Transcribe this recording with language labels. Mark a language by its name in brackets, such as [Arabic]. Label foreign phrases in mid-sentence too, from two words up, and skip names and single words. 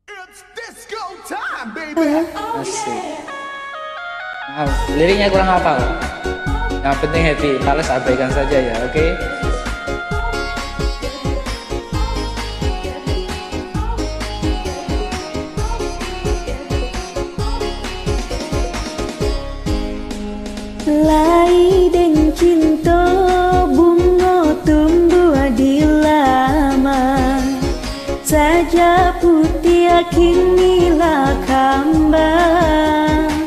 [English] Disco time, baby. [Indonesian] Asik. Liriknya kurang hafal. Yang penting happy, males abaikan saja ya, oke? [Minangkabau] Lai dan cinta bunga tumbuh di laman saja putih kinilah kambang